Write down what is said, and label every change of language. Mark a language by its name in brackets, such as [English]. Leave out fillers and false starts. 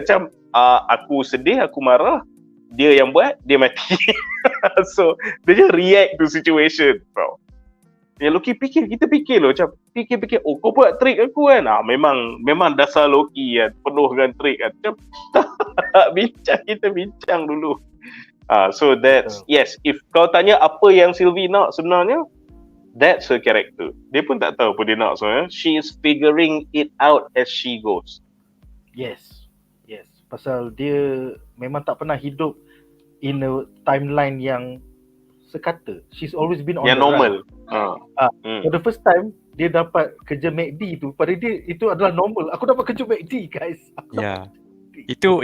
[Malay] Macam aku sedih, aku marah, dia yang buat, dia mati. [English] So [Malay] dia [English] just react to situation, bro. [Malay] Ya Loki kita fikir loh, macam fikir kau buat trick aku kan. Memang dasar Loki kan, penuh dengan trick kan. Macam tak kita bincang dulu. [English] So that's, yes, if [Malay] kau tanya apa yang Sylvie nak sebenarnya, [English] that's her character. [Malay] Dia pun tak tahu apa dia nak sebenarnya. [English] She is figuring it out as she goes. Yes. [Malay] Pasal dia memang tak pernah hidup [English] in a timeline [Malay] yang sekata. [English] She's always been on [Malay] yang [English] the normal. For the first time [Malay] dia dapat kerja McD tu, pada dia itu adalah normal. Aku dapat kerja McD, [English] guys. [Malay] Ya. Itu